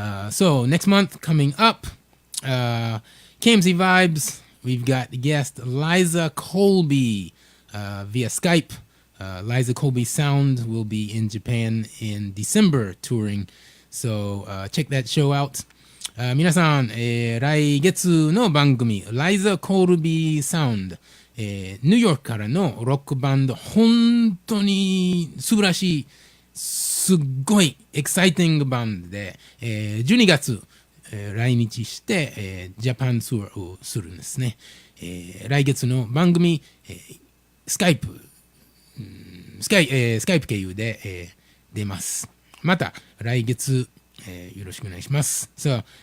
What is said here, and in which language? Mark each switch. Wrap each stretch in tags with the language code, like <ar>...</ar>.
<en>So next month coming up, KMC Vibes, we've got the guest Liza Colby via Skype. Liza Colby Sound will be in Japan in December touring. So check that show out.</en> <ja>皆さん、来月の番組ライザ・コールビー・サウンド、ニューヨークからのロックバンド、本当に素晴らしいすっごいエキサイティングバンドで、12月、来日して、ジャパンツアーをするんですね。来月の番組、スカイプ経由で、出ます。また来月よろしくお願いします。</ja> <en>So, see you next month. This is host DL</en>